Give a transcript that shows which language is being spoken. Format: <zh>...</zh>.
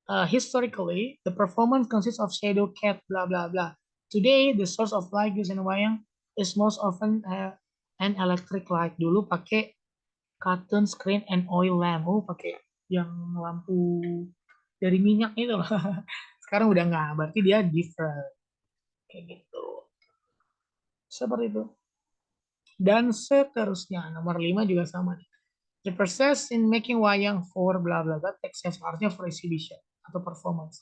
<en>Historically, the performance consists of shadow, cat, blah blah blah. Today, the source of light used in wayang is most often an electric light.</en> <id>Dulu pakai</id> <en>cartoon screen and oil lamp.</en> <id>Oh, pakai yang lampu dari minyak itu loh. Sekarang udah nggak, berarti dia different. Kayak gitu. Seperti itu. Dan seterusnya, nomor 5 juga sama.</id> <en>The process in making wayang for blah blah blah takes artinya for exhibition atau performance.</en>